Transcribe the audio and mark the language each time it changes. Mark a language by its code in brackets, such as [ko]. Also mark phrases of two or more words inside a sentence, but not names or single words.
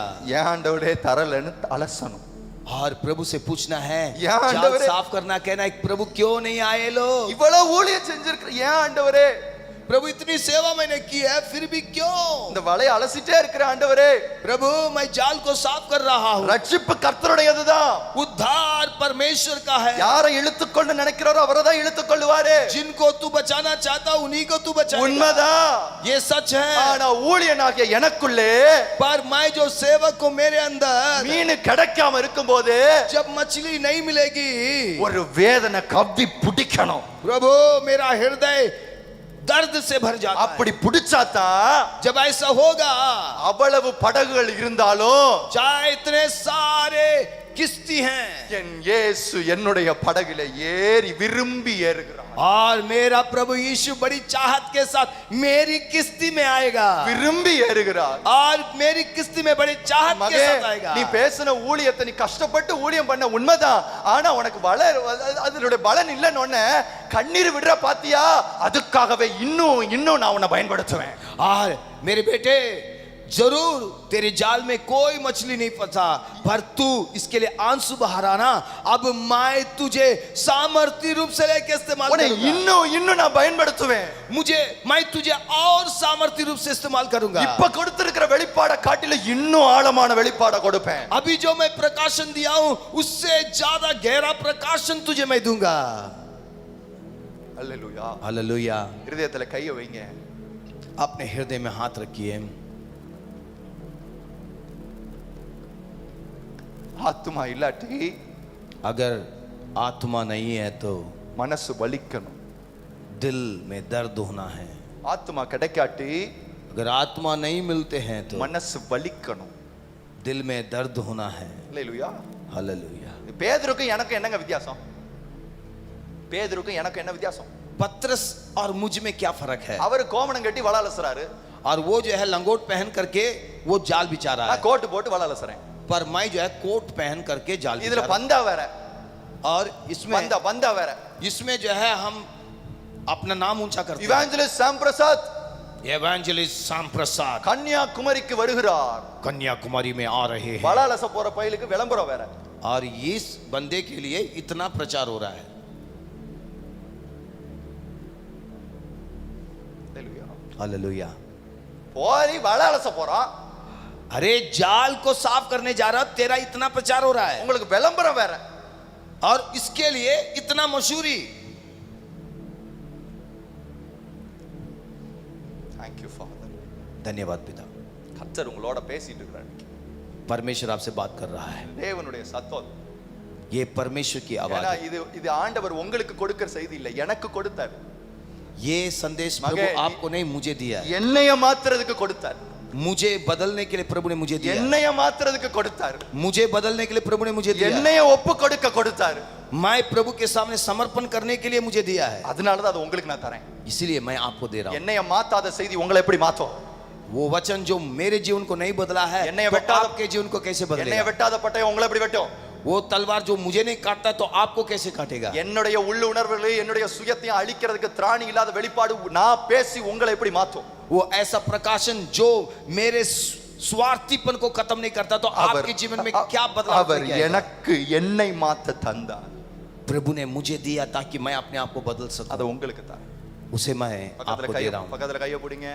[ta] ஏன் ஆண்டவரே தரலன்னு அலசணும். [hi] और प्रभु से पूछना है, या जाल आंडवरे। साफ करना, कहना है प्रभु क्यों नहीं आए लोग, [ta] இவ்வளவு ஊழியம் செஞ்சிருக்கிற ஏன் ஆண்டவரே, [hi] प्रभु इतनी सेवा मैंने की है फिर भी क्यों, [ta] இந்த வலையை அலசிட்டே இருக்கிற ஆண்டவரே. [hi] प्रभु मैं जाल को साफ कर रहा हूं। [ta] ரட்சிப்பு கர்த்தருடையதுதான், [hi] उद्धार परमेश्वर का है, [ta] யாரை இழுத்துக்கொண்டு நினைக்கிறாரோ அவரை தான் இழுத்துக்கொள்ளுவாரு. [hi] जिनको तू बचाना चाहता उन्हीं को तू बचाएगा, [ta] உண்மைதான். [hi] ये सच है। [ta] ஆனா ஊழியனாகிய எனக்குள்ளே [hi] पर मैं जो सेवक को मेरे अंदर [ta] மீன் கிடைக்காம இருக்கும்போது [hi] जब मछली नहीं मिलेगी, [ta] ஒரு வேதனை கவ்வி பிடிக்கணும். [hi] प्रभु मेरा हृदय दर्द से भर जाता है। [ta] அப்படி புடிச்சாதான் [hi] जब ऐसा होगा, [ta] அவ்வளவு படகுகள் இருந்தாலும் [hi] चाहे इतने सारे किश्ती हैं, [ta] என் இயேசு என்னுடைய படகில ஏறி விரும்பி ஏறுகிறார். [hi] और मेरा प्रभु यीशु बड़ी चाहत के साथ मेरी किश्ती में आएगा, [ta] விரும்பி ஏறுகிறார். [hi] और मेरी किश्ती में बड़ी चाहत के [ta] மகே, [hi] साथ आएगा। [ta] நீ பேசின ஊழியத்தை நீ கஷ்டப்பட்டு ஊழியம் பண்ண உண்மைதான். ஆனா உனக்கு அதனுடைய பலன் இல்லைன்னு ஒண்ணு கண்ணீர் விடுற பாத்தியா, அதுக்காகவே இன்னும் நான் உன்னை பயன்படுத்துவேன். [hi] और मेरे बेटे, जरूर तेरे जाल में कोई मछली नहीं फंसा, पर तू इसके लिए आंसू बहाना। अब मैं तुझे सामर्थ्य रूप से लेके इस्तेमाल [ta] உன்னை [hi] करूंगा। [ta] இன்னும் நான் பயன்படுத்துவேன். [hi] मैं तुझे और सामर्थ्य रूप से इस्तेमाल करूंगा। [ta] இப்ப கொடுத்திருக்கிற வெளிப்பாட காட்டில இன்னும் ஆழமான வெளிப்பாட கொடுப்பேன். [hi] अभी जो मैं प्रकाशन दिया हूं, उससे ज्यादा गहरा प्रकाशन तुझे मैं दूंगा। [ta] அல்லேலூயா. [hi] हालेलुया। [ta] இருதயத்துல கையை வைங்க. [hi] अपने हृदय में हाथ रखिए। [ta] ஆத்துமா இல்லாட்டி [hi] अगर आत्मा नहीं है तो [ta] மனசு வலிக்கணும். [hi] दिल में दर्द होना है। [ta] ஆத்துமா கிடைக்காட்டி [hi] अगर आत्मा नहीं मिलते हैं तो [ta] மனசு வலிக்கணும். [hi] दिल में दर्द होना है। [ta] அல்லேலூயா. [hi] हालेलुया। [ta] பேதுருக்கும் எனக்கு என்னங்க வித்தியாசம்? பேதுருக்கும் எனக்கு என்ன வித்தியாசம்? [hi] पत्रस और मुझ में क्या फर्क है? [ta] அவர் கோமணம் கட்டி வலை அலசுறாரு, [hi] और वो जो है लंगोट पहन करके वो जाल बिछा रहा है, [ta] நான் கோட் போட்டு வலை அலசுறேன். [hi] पर मैं जो है कोट पहन करके जाल बिछा [ta] இதுல [hi] रहा हूं। [ta] பந்தா வேற, [hi] और इसमें [ta] பந்தா வேற. [hi] जो है हम अपना नाम ऊंचा करते हैं। [ta] இவாஞ்சலிஸ்ட் சாம் பிரசாத் [hi] एवेंजलिस्ट शाम प्रसाद [ta] கன்னியாகுமரிக்கு வருகிறார். [hi] कन्याकुमारी में आ रहे हैं, [ta] வலை அலச போற பையலுக்கு விளம்பரம் வேற. [hi] और इस बंदे के लिए इतना प्रचार हो रहा है। [ta] அல்லேலூயா. [hi] हालेलुया। [ta] போய் வலை அலச போறான், [hi] अरे जाल को साफ करने जा रहा, तेरा इतना प्रचार हो रहा है, [ta] உங்களுக்கு விளம்பரம் வேற. [hi] और इसके लिए इतना मशहूरी। [en] Thank you Father. [hi] धन्यवाद पिता। [ta] கர்த்தர் உங்களோட பேசிட்டு இருக்கிறார். [hi] परमेश्वर आपसे बात कर रहा है। [ta] தேவனுடைய சத்தம். [hi] ये परमेश्वर की आवाज [ta] ஏன்னா [hi] है। [ta] இது ஆண்டவர் உங்களுக்கு கொடுக்கிற செய்தி இல்ல, எனக்கு கொடுத்தார். [hi] ये संदेश प्रभु मगर आपको नहीं मुझे दिया है। [ta] என்னைய மாத்துறதுக்கு கொடுத்தார். [hi] मुझे बदलने के लिए प्रभु ने मुझे दिया है। [ta] என்னைய மாத்துறதுக்கு கொடுத்தார். [hi] मुझे बदलने के लिए प्रभु ने मुझे दिया है। [ta] என்னைய ஒப்பு கொடுக்க கொடுத்தார். [hi] मैं प्रभु के सामने समर्पण करने के लिए मुझे दिया है, [ta] அதனால தான் அது உங்களுக்கு நான் தரேன். [hi] इसीलिए मैं आपको दे रहा हूँ। [ta] என்னைய மாத்தாத செய்தி உங்களை எப்படி மாத்தும்? [hi] वो वचन जो मेरे जीवन को नहीं बदला है, [ta] என்னைய [hi] तो [ta] வெட்டாத [hi] आपके जीवन को कैसे [ta] என்னைய [hi] बदलेगा? [ta] வெட்டாத பட்டயம் உங்களை எப்படி வெட்டும்? [hi] वो तलवार जो मुझे नहीं काटता तो आपको कैसे काटेगा? [ta] என்னுடைய உள்ள உணர்வுகளை என்னுடைய சுயத்தையும் அழிக்கிறதுக்கு திராணி இல்லாத வெளிப்பாடு நான் பேசி உங்களை எப்படி மாத்தும்? [hi] वो ऐसा प्रकाशन जो मेरे स्वार्थीपन को खत्म नहीं करता तो आपके जीवन में क्या बदलाव [ta] அவர் [hi] लेके आएगा? [ta] எனக்கு என்னை மாத்த தந்தார். [hi] प्रभु ने मुझे दिया ताकि मैं अपने आप को बदल सकूं, [ta] அது உங்களுக்கு தான். [hi] उसे मैं आपको दे रहा हूं। [ta] பக்கத்துல கையை பிடிங்க,